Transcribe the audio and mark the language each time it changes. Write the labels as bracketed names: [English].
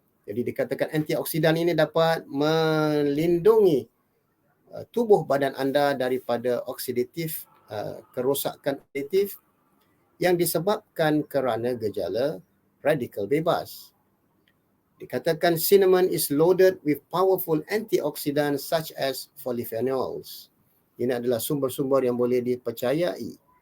[Malay] Jadi dikatakan antioksidan ini dapat melindungi tubuh badan anda daripada oksidatif, kerosakan oksidatif yang disebabkan kerana gejala radikal bebas. Dikatakan [English] cinnamon is loaded with powerful antioxidants such as polyphenols. [Malay] Ini adalah sumber-sumber yang boleh dipercayai.